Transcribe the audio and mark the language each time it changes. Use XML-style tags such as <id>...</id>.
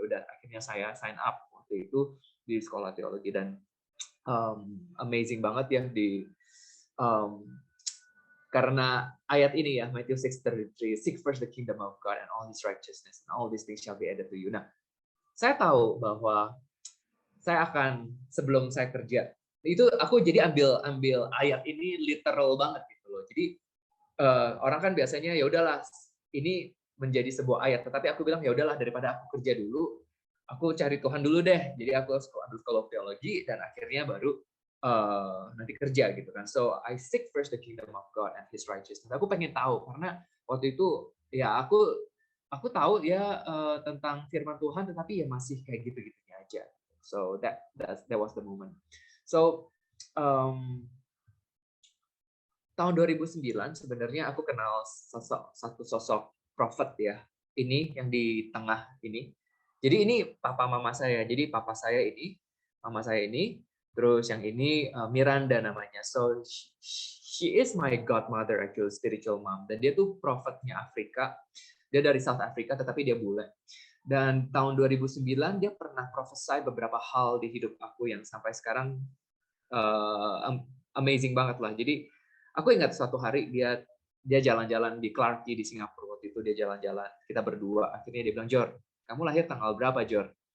<id>Udah, akhirnya saya sign up waktu itu di sekolah teologi, dan amazing banget ya um, karena ayat ini ya, Matthew 6:33,</id> <en>seek first the kingdom of God and all his righteousness and all these things shall be added to you.</en> <id>Nah, saya tahu bahwa saya akan, sebelum saya kerja, itu aku jadi ambil ayat ini literal banget gitu loh. Jadi orang kan biasanya ya udahlah ini menjadi sebuah ayat, tetapi aku bilang ya udahlah daripada aku kerja dulu, aku cari Tuhan dulu deh. Jadi aku ambil sekolah teologi dan akhirnya baru nanti kerja gitu kan.</id> <en>So I seek first the kingdom of God and His righteousness.</en> <id>Aku pengen tahu karena waktu itu ya aku tahu ya tentang firman Tuhan, tetapi ya masih kayak gitu-gitunya aja.</id> <en>So that was the moment.</en> <id>So tahun 2009 sebenarnya aku kenal satu sosok prophet ya. Ini yang di tengah ini. Jadi ini papa mama saya. Jadi papa saya ini, mama saya ini, terus yang ini Miranda namanya.</id> <en>So she is my godmother actually, spiritual mom.</en> <id>Dan dia tuh prophetnya Afrika. Dia dari South Africa tetapi dia bule. Dan tahun 2009 dia pernah prophesy beberapa hal di hidup aku yang sampai sekarang amazing banget lah. Jadi aku ingat suatu hari dia jalan-jalan di Clarke Quay di Singapura waktu itu, dia jalan-jalan, kita berdua, akhirnya dia bilang, Jor, kamu lahir tanggal berapa, Jor?</id>